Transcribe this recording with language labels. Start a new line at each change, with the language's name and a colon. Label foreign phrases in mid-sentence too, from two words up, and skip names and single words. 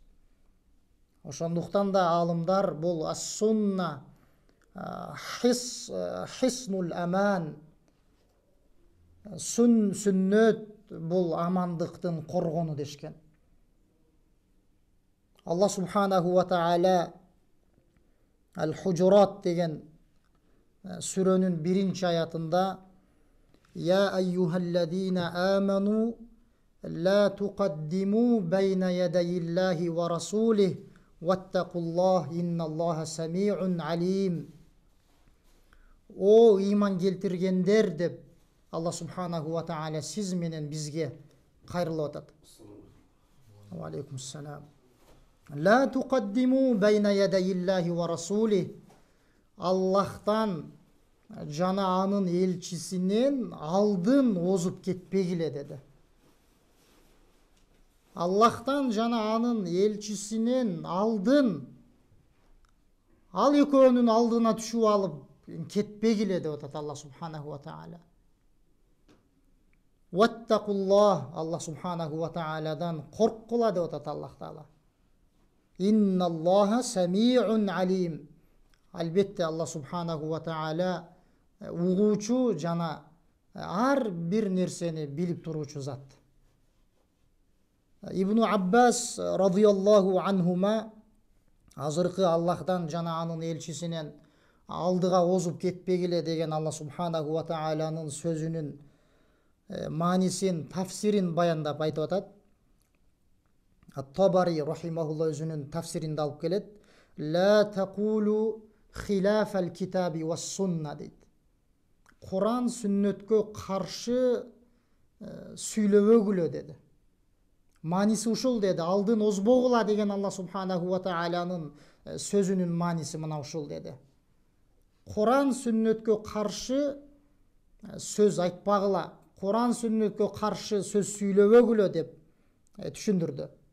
Kyrgyz: Ошондуктан да алымдар бул
Arabic: السنة، حصن الأمان,
Kyrgyz: сүннөт бул амандыктын коргону дешкен.
Arabic: الله سبحانه وتعالى
Kyrgyz: Ал-Худжурат деген сүрөнүн 1-чи аятында:
Arabic: يا أيها الذين آمنوا لا تقدموا بين يدي الله ورسوله واتقوا الله إن الله سميع عليم.
Kyrgyz: О иман келтиргендер деп
Arabic: الله سبحانه وتعالى
Kyrgyz: сиз менен бизге кайрылып атат.
Arabic: عليكم السلام. لا تقدموا بين يدي الله ورسوله.
Kyrgyz: Аллахтан жана анын элчисинен алдын озуп кетпегиле деди. Аллахтан жана анын элчисинен алдын ал экөөнүн алдына түшүп алып кетпегиле деп атат
Arabic: الله سبحانه وتعالى. واتقوا الله، الله سبحانه وتعالى
Kyrgyz: корккула деп атат
Arabic: الله تعالى. إن الله سميع عليم.
Kyrgyz: Албетте
Arabic: الله سبحانه وتعالى
Kyrgyz: угуучу жана ар бир нерсени билип туруучу зат. Ибн Аббас
Arabic: رضي الله عنهما
Kyrgyz: азыркы Аллахтан жана анын элчисинен алдыга озуп кетпегиле деген
Arabic: الله سبحانه وتعالى
Kyrgyz: сөзүнүн манисин, тафсирин баяндап айтып атат. Ат-Табари рахимахулла өзүнүн тафсиринде алып келет.
Arabic: لا تقولوا خلاف الكتاب والسنة дейт.
Kyrgyz: Куран сүннөткө каршы сүйлөбөгүлө деди. Маниси ушул деди. Алдын озбогула деген
Arabic: الله سبحانه وتعالى
Kyrgyz: сөзүнүн маниси мына ушул деди. Куран сүннөткө каршы сөз айтпагыла, Куран сүннөткө каршы сөз сүйлөбөгүлө деп түшүндүрдү.